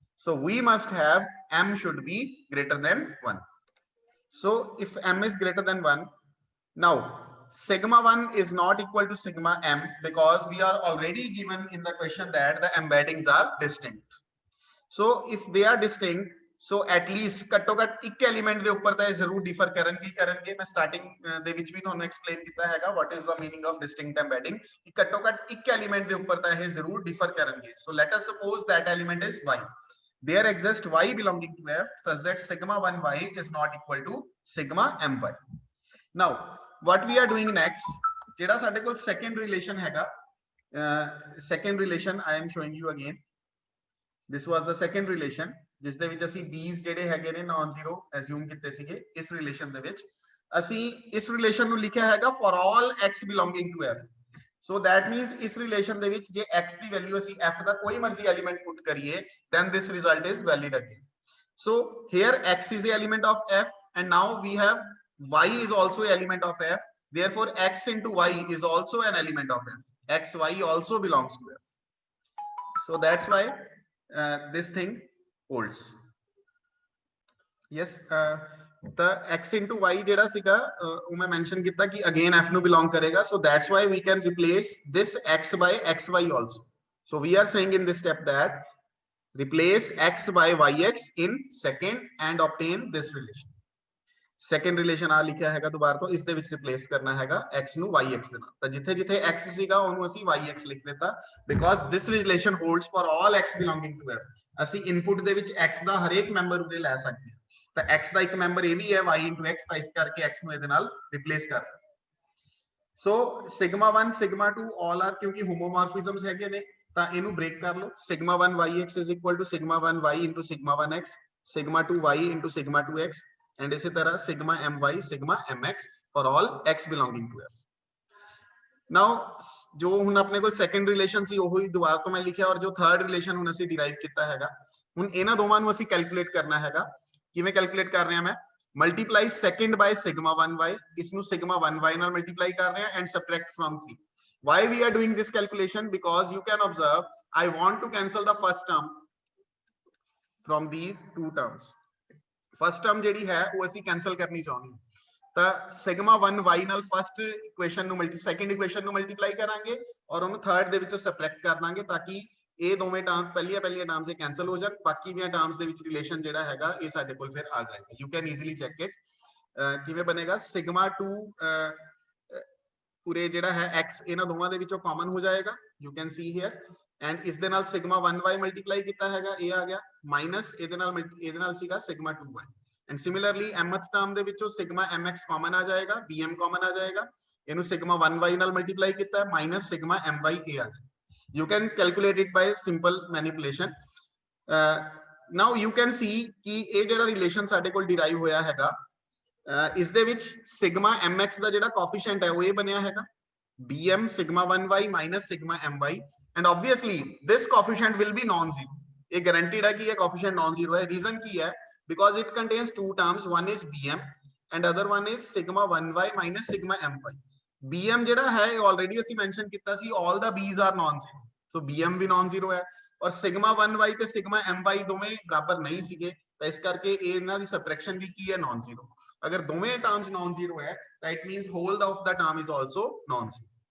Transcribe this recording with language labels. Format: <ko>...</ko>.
<en>So we must have m should be greater than 1. So if m is greater than 1, now sigma 1 is not equal to sigma m because we are already given in the question that the embeddings are distinct. So if they are distinct, so at least</en> <pa>ਘੱਟੋ ਘੱਟ ਇੱਕ element ਦੇ ਉੱਪਰ ਤਾਂ ਇਹ ਜ਼ਰੂਰ differ ਕਰਨਗੇ। ਮੈਂ ਸਟਾਰਟਿੰਗ ਦੇ ਵਿੱਚ ਵੀ ਤੁਹਾਨੂੰ ਐਕਸਪਲੇਨ ਕੀਤਾ ਹੈਗਾ</pa> <en>what is the meaning of distinct embedding,</en> <pa>ਕਿ ਘੱਟੋ ਘੱਟ ਇੱਕ ਐਲੀਮੈਂਟ ਦੇ ਉੱਪਰ ਤਾਂ ਇਹ ਜ਼ਰੂਰ ਡਿਫਰ ਕਰਨਗੇ।</pa> <en>So let us suppose that element is y. There exists y belonging to f such that sigma 1y is not equal to sigma my. Now what we are doing next,</en> <pa>ਜਿਹੜਾ ਸਾਡੇ ਕੋਲ second relation ਹੈਗਾ,</pa> <en>second relation I am showing you again. This was the second relation</en> <pa>ਜਿਸ ਦੇ ਵਿੱਚ ਅਸੀਂ b's ਜਿਹੜੇ ਹੈਗੇ ਨੇ ਨਾਨ ਜ਼ੀਰੋ ਐਜ਼ਿਊਮ ਕੀਤੇ ਸੀਗੇ। ਇਸ ਰਿਲੇਸ਼ਨ ਦੇ ਵਿੱਚ ਅਸੀਂ ਇਸ ਰਿਲੇਸ਼ਨ ਨੂੰ ਲਿਖਿਆ ਹੈਗਾ</pa> <en>for all x belonging to f. So that means</en> <pa>ਇਸ ਰਿਲੇਸ਼ਨ ਦੇ ਵਿੱਚ ਜੇ x ਦੀ ਵੈਲਿਊ ਅਸੀਂ f ਦਾ ਕੋਈ ਮਰਜ਼ੀ ਐਲੀਮੈਂਟ ਪੁੱਟ ਕਰੀਏ,</pa> <en>then this result is valid again. So here x is the element of f and now we have y is also an element of f, therefore x into y is also an element of f. X y also belongs to f. So that's why this thing holds. Yes, the x into y</en> <pa>ਜਿਹੜਾ ਸੀਗਾ ਉਹ ਮੈਂ mention ਕੀਤਾ ਕਿ</pa> <en>again f</en> <pa>ਨੂੰ belong ਕਰੇਗਾ,</pa> <en>so that's why we can replace this x by xy also. So we are saying in this step that replace x by yx in second and obtain this relation.</en> <pa>Second relation ਆ ਲਿਖਿਆ ਹੈਗਾ ਦੁਬਾਰਾ ਤੋਂ, ਇਸ ਦੇ ਵਿੱਚ replace ਕਰਨਾ ਹੈਗਾ x ਨੂੰ yx ਦੇ ਨਾਲ। ਤਾਂ ਜਿੱਥੇ ਜਿੱਥੇ x ਸੀਗਾ ਉਹਨੂੰ ਅਸੀਂ yx ਲਿਖ ਦਿੱਤਾ</pa> <en>because this relation holds for all x belonging to f.</en> <pa>ਅਸੀਂ ਇਨਪੁਟ ਦੇ ਵਿੱਚ x ਦਾ ਹਰੇਕ ਮੈਂਬਰ ਉਰੇ ਲੈ ਸਕਦੇ ਹਾਂ, ਤਾਂ x ਦਾ ਇੱਕ ਮੈਂਬਰ ਇਹ ਵੀ ਹੈ y into x, ਤਾਂ ਇਸ ਕਰਕੇ x ਨੂੰ ਇਹਦੇ ਨਾਲ ਰਿਪਲੇਸ ਕਰ ਦਿੱਤਾ। ਸੋ sigma 1 sigma 2 all are ਕਿਉਂਕਿ ਹੋਮੋਮੋਰਫਿਜ਼ਮਸ ਹੈਗੇ ਨੇ, ਤਾਂ ਇਹਨੂੰ ਬ੍ਰੇਕ ਕਰ ਲਓ।</pa> <en>sigma 1 yx is equal to sigma 1 y into sigma 1x, sigma 2 y into sigma 2x and</en> <hi>इसी तरह</hi> <en>sigma my sigma mx for all x belonging to f.</en> <pa>Now जो ਹੁਣ ਆਪਣੇ ਕੋਲ ਸੈਕੰਡ ਰਿਲੇਸ਼ਨ ਸੀ ਉਹੀ ਦੁਬਾਰਾ ਤੋਂ ਮੈਂ ਲਿਖਿਆ, ਔਰ ਜੋ ਥਰਡ ਰਿਲੇਸ਼ਨ ਹੁਣ ਅਸੀਂ ਡਿਰਾਈਵ ਕੀਤਾ ਹੈਗਾ, ਹੁਣ ਇਹਨਾਂ ਦੋਵਾਂ ਨੂੰ ਅਸੀਂ ਕੈਲਕੂਲੇਟ ਕਰਨਾ ਹੈਗਾ। ਕਿਵੇਂ ਕੈਲਕੂਲੇਟ ਕਰ ਰਹੇ ਹਾਂ, ਮੈਂ ਮਲਟੀਪਲਾਈ ਸੈਕੰਡ ਬਾਈ sigma 1y, ਇਸ ਨੂੰ sigma 1y ਨਾਲ ਮਲਟੀਪਲਾਈ ਕਰ ਰਹੇ ਹਾਂ</pa> <en>and subtract from 3. Why we are doing this calculation? Because you can observe I want to cancel the first term from these two terms.</en> <pa>First term ਜਿਹੜੀ ਹੈ ਉਹ ਅਸੀਂ ਕੈਨਸਲ ਕਰਨੀ ਚਾਹੁੰਦੇ ਹਾਂ, ਤਾਂ sigma 1y ਨਾਲ ਫਰਸਟ ਇਕੁਏਸ਼ਨ ਨੂੰ ਸੈਕੰਡ ਇਕੁਏਸ਼ਨ ਨੂੰ ਮਲਟੀਪਲਾਈ ਕਰਾਂਗੇ ਔਰ ਉਹਨੂੰ ਥਰਡ ਦੇ ਵਿੱਚੋਂ ਸਬਟ੍ਰੈਕਟ ਕਰ ਦਾਂਗੇ ਤਾਂ ਕਿ ਇਹ ਦੋਵੇਂ ਟਰਮਸ ਪਹਿਲੀਆਂ ਟਰਮਸ ਇਹ ਕੈਨਸਲ ਹੋ ਜਾਣ, ਬਾਕੀ ਦੀਆਂ ਟਰਮਸ ਦੇ ਵਿੱਚ ਰਿਲੇਸ਼ਨ ਜਿਹੜਾ ਹੈਗਾ ਇਹ ਸਾਡੇ ਕੋਲ ਫਿਰ ਆ ਜਾਏਗਾ।</pa> <en>You can easily check it.</en> <pa>ਕਿਵੇਂ ਬਣੇਗਾ, sigma 2 ਪੂਰੇ ਜਿਹੜਾ ਹੈ x ਇਹਨਾਂ ਦੋਵਾਂ ਦੇ ਵਿੱਚੋਂ ਕਾਮਨ ਹੋ ਜਾਏਗਾ,</pa> <en>you can see here,</en> <pa>and ਇਸ ਦੇ ਨਾਲ sigma 1y ਮਲਟੀਪਲਾਈ ਕੀਤਾ ਹੈਗਾ, ਇਹ ਆ ਗਿਆ ਮਾਈਨਸ ਇਹਦੇ ਨਾਲ ਸੀਗਾ sigma 2y, and similarly mth term ਦੇ ਵਿੱਚੋਂ sigma mx ਕਾਮਨ ਆ ਜਾਏਗਾ, bm ਕਾਮਨ ਆ ਜਾਏਗਾ, ਇਹਨੂੰ sigma 1y ਨਾਲ ਮਲਟੀਪਲਾਈ ਕੀਤਾ ਮਾਈਨਸ sigma my ਇਹ ਆ ਜਾਏਗਾ।</pa> <en>you can calculate it by simple manipulation. Now you can see</en> <pa>ਕਿ ਇਹ ਜਿਹੜਾ ਰਿਲੇਸ਼ਨ ਸਾਡੇ ਕੋਲ ਡਿਰਾਈਵ ਹੋਇਆ ਹੈਗਾ, ਇਸ ਦੇ ਵਿੱਚ sigma mx ਦਾ ਜਿਹੜਾ ਕੋਐਫੀਸ਼ੀਐਂਟ ਹੈ ਉਹ ਇਹ ਬਣਿਆ ਹੈਗਾ bm sigma 1y minus sigma my,</pa> <en>and obviously this coefficient will be non-zero.</en> <hi>ये guaranteed है कि ये coefficient non-zero है।</hi> <en>reason की है because it contains two terms, one is bm and other one is sigma 1y minus sigma my.</en> <pa>bm ਜਿਹੜਾ ਹੈ already ਅਸੀਂ mention ਕੀਤਾ ਸੀ</pa> <en>all the b's are non-zero,</en> <pa>so bm we non-zero ਹੈ, ਔਰ sigma 1y ਤੇ sigma my ਦੋਵੇਂ ਬਰਾਬਰ ਨਹੀਂ ਸੀਗੇ, ਤਾਂ ਇਸ ਕਰਕੇ ਇਹ ਇਹਨਾਂ ਦੀ ਸਬਟ੍ਰੈਕਸ਼ਨ ਵੀ ਕੀ ਹੈ, non-zero।</pa> <hi>अगर दोवें टर्म्स नॉन जीरो है,</hi> <en>that means whole of the term is also non zero.</en>